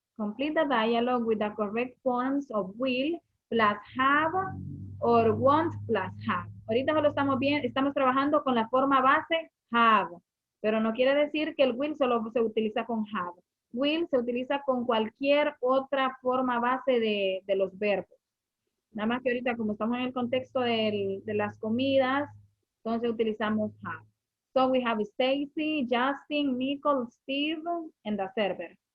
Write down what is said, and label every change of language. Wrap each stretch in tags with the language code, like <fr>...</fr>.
<en>Complete the dialogue with the correct forms of will plus have or want plus have.</en> <es>Ahorita solo estamos trabajando con la forma base have, pero no quiere decir que el will solo se utiliza con have. Will se utiliza con cualquier otra forma base de los verbos. Nada más que ahorita como estamos en el contexto de las comidas, entonces utilizamos have.</es> <en>So we have Stacy, Justin, Nicole, Steve, and the server.</en>